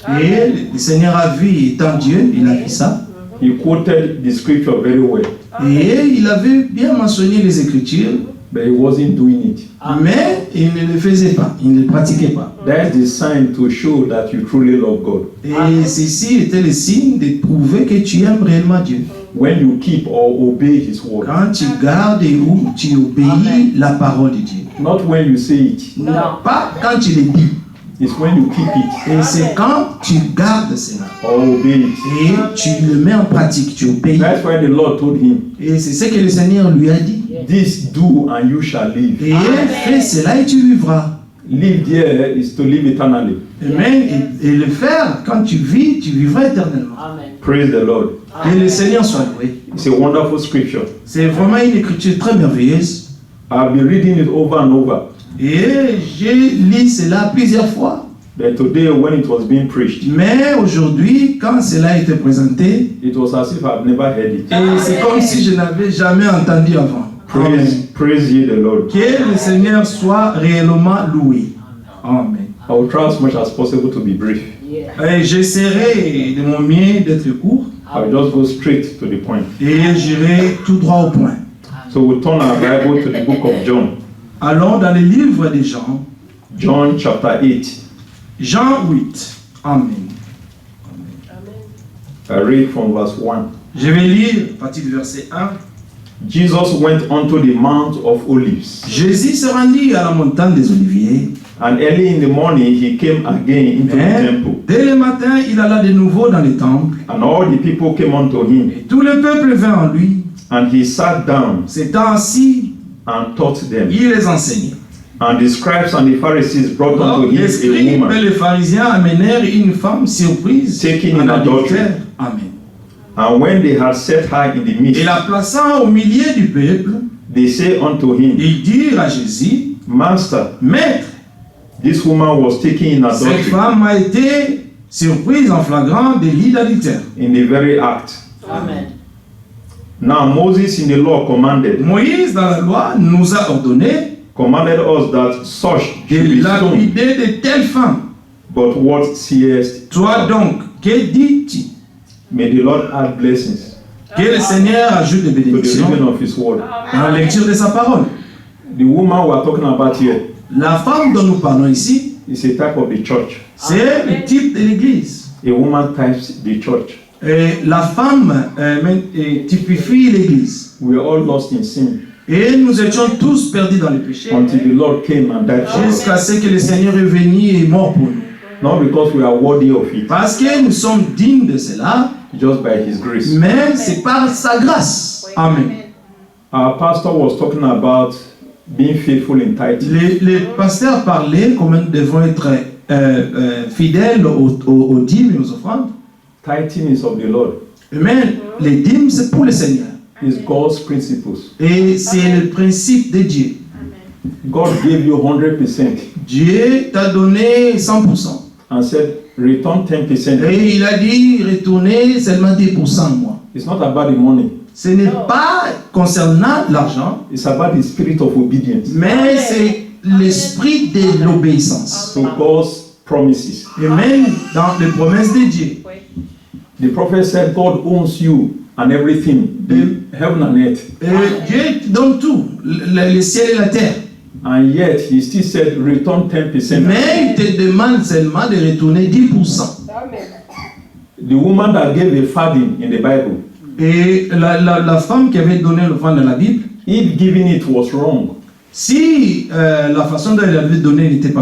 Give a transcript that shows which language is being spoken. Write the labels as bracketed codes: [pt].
[fr] Et le Seigneur a vu, étant Dieu, il a vu ça. [en] He quoted the scripture very well, [fr] Et il avait bien mentionné les Écritures, [en] but he wasn't doing it. [fr] mais il ne le faisait pas, il ne le pratiquait pas. [en] That's the sign to show that you truly love God. [fr] Et ceci était le signe de prouver que tu aimes réellement Dieu. [en] When you keep or obey His word, [fr] Quand tu gardes et où tu obéis la parole de Dieu. [en] not when you say it, [fr] Non. Pas quand tu le dis. [en] it's when you keep it [fr] Et c'est quand tu gardes cela. [en] or obey it. [fr] Et tu le mets en pratique, tu obéis. [en] That's why the Lord told him, [fr] Et c'est ce que le Seigneur lui a dit. [en] this do and you shall live. [fr] Et fais cela et tu vivras. [en] Live there is to live eternally. Amen. [fr] Et le faire, quand tu vis, tu vivras éternellement. [en] Praise the Lord. [fr] Et le Seigneur soit loué. [en] It's a wonderful scripture. [fr] C'est vraiment une écriture très merveilleuse. [en] I've been reading it over and over. [fr] Et j'ai lu cela plusieurs fois. [en] But today, when it was being preached, [fr] Mais aujourd'hui, quand cela a été présenté, [en] it was as if I've never heard it. [fr] et c'est comme si je n'avais jamais entendu avant. Amen. [en] Praise ye the Lord. [fr] Que le Seigneur soit réellement loué. Amen. [en] I will try as much as possible to be brief. [fr] Et j'essaierai de mon mieux d'être court [en] I will just go straight to the point. [fr] et j'irai tout droit au point. [en] So we'll turn our Bible to the book of John. [fr] Allons dans le livre de Jean, [en] John chapter 8. [fr] Jean 8. Amen. [en] I read from verse 1. [fr] Je vais lire à partir du verset 1. [en] Jesus went unto the Mount of Olives, [fr] Jésus se rendit à la montagne des Oliviers. [en] and early in the morning he came again into the [fr] Mais [en] temple, [fr] dès le matin, il alla de nouveau dans le temple. [en] and all the people came unto him, [fr] Et tout le peuple vint en lui. [en] and he sat down [fr] S'étant assis, [en] and taught them. [fr] il les enseignait. [en] And the scribes and the Pharisees brought [fr] Alors, [en] unto him [fr] les [en] a [fr] scribes et [en] woman [fr] les pharisiens amenèrent une femme surprise [en] taken [fr] en [en] in adultery. [fr] adultère. Amen. [en] And when they had set her in the [fr] Et [en] midst, [fr] la plaçant au milieu du peuple, [en] they say unto him, [fr] ils dirent à Jésus, [en] Master, [fr] Maître, [en] this woman was taken in [fr] cette [en] adultery, [fr] femme a été surprise en flagrant délit d'adultère. [en] in the very act. Amen. Now Moses in the law commanded [fr] Moïse, dans la loi, nous a ordonné [en] us that such should [fr] de [en] be stoned. [fr] lapider de telles femmes. [en] But what seest [fr] Toi [en] thou? [fr] donc, que dis-tu? [en] May the Lord add blessings [fr] Que le Seigneur ajoute des [en] to the [fr] bénédictions [en] reading of His word. [fr] dans la lecture de sa parole. [en] The woman we are talking about here [fr] La femme dont nous parlons ici, [en] is a type of the church. [fr] c'est le type de l'église. [en] A woman types the church. [fr] Et la femme typifie l'église. [en] We are all lost in sin [fr] Et nous étions tous perdus dans le péché [en] until the Lord came and died for us. [fr] jusqu'à ce que le Seigneur est venu et est mort pour nous. [en] Not because we are worthy of it, [fr] Parce que nous sommes dignes de cela, [en] just by His grace. [fr] mais c'est par sa grâce. Amen. [en] Our pastor was talking about being faithful in tithing. [fr] Le pasteur parlait comment nous devons être fidèles aux dîmes et aux offrandes. [en] Tithing is of the Lord. [fr] Mais les dîmes, c'est pour le Seigneur. [en] It's God's principles. [fr] Et c'est le principe de Dieu. [en] God gave you 100% [fr] Dieu t'a donné 100%. [en] and said, return 10%. [fr] Et il a dit, retournez seulement 10% moi. [en] It's not about the money. [fr] Ce n'est pas concernant l'argent, [en] It's about the spirit of obedience. [fr] mais c'est l'esprit de l'obéissance. [en] To God's promises. [fr] Et même dans les promesses de Dieu. [en] The prophet said, God owns you and everything, the heaven and earth. [fr] Dieu donne tout, le ciel et la terre. [en] And yet, he still said, return 10%. [fr] Mais il te demande seulement de retourner 10%. [en] The woman that gave a farthing in the Bible, [fr] Et la femme qui avait donné l'offrande dans la Bible, [en] if giving it was wrong, [fr] si la façon dont elle avait donné n'était pas